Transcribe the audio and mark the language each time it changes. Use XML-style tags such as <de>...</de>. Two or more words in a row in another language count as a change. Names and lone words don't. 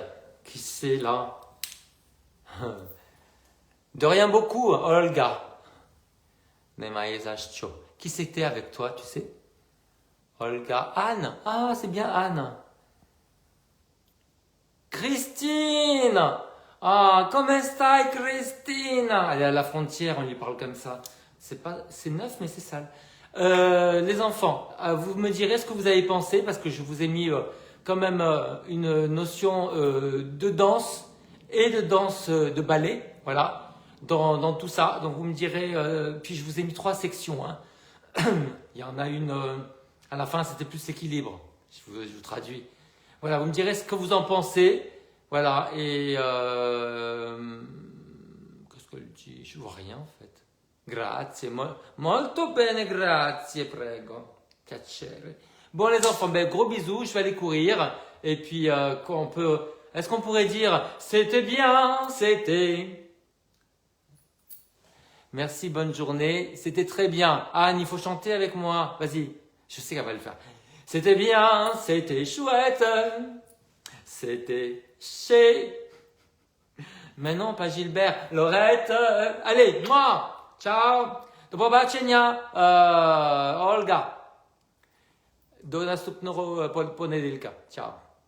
<fr>Qui c'est là? De rien beaucoup, Olga. Qui c'était avec toi, tu sais? Olga. Anne. Ah, c'est bien Anne. Christine.</fr> <it>Ah, come stai, Christine?</it> <fr>Elle est à la frontière, on lui parle comme ça. C'est neuf, mais c'est sale. Les enfants, vous me direz ce que vous avez pensé, parce que je vous ai mis quand même une notion de danse et de danse de ballet, voilà, dans tout ça. Donc vous me direz, puis je vous ai mis 3 sections. Hein. Il y en a une, à la fin c'était plus équilibre, je vous traduis. Voilà, vous me direz ce que vous en pensez, voilà, et qu'est-ce qu'elle dit? Je vois rien en fait.</fr> <it>Grazie, molto bene, grazie, prego. Piacere.</it> <fr>Bon les enfants, ben, gros bisous, je vais aller courir. Et puis, est-ce qu'on pourrait dire, c'était bien, c'était. Merci, bonne journée, c'était très bien. Anne, il faut chanter avec moi, vas-y, je sais qu'elle va le faire. C'était bien, c'était chouette, c'était chez. Mais non, pas Gilbert, Laurette, allez, moi, ciao.</fr> <pl>Do popatrzenia, Olga. Do następnego poniedziałka.</pl> <it>Ciao.</it>